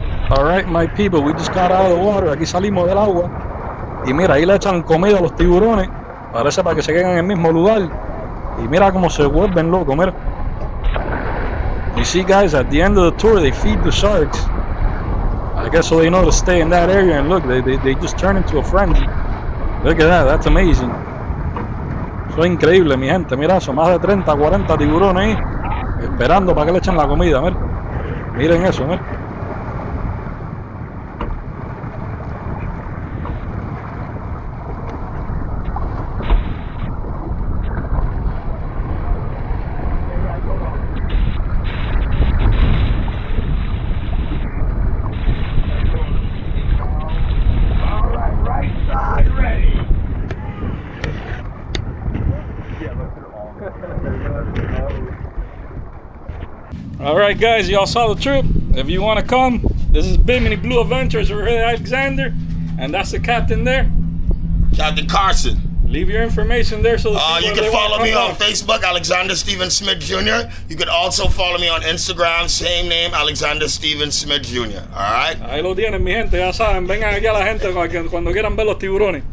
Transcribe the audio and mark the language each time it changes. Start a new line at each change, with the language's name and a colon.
English: Alright, my people, we just got out of the water.
Spanish: Aquí salimos del agua. Y mira, ahí le echan comida a los tiburones. Parece para que se queden en el mismo lugar. Y mira cómo se vuelven locos, mira.
English: You see, guys, at the end of the tour, they feed the sharks. I guess so they know to stay in that area. And look, they just turn into a frenzy. Look at that, that's amazing.
Spanish: Eso es increíble, mi gente. Mira, son más de 30, 40 tiburones ahí. Esperando para que le echen la comida, mira. Miren eso, mira.
English: Alright guys, y'all saw the trip. If you want to come, this is Bimini Blue Adventures. We're here at Alexander, and that's the captain there. Captain Carson. Leave your information there so you can follow me on Facebook, Alexander Steven Smith Jr. You could also follow me on Instagram, same name, Alexander Steven Smith Jr. Alright?
Spanish: Ahí lo tienen, mi gente, ya saben. Vengan aquí a la gente cuando quieran ver los tiburones.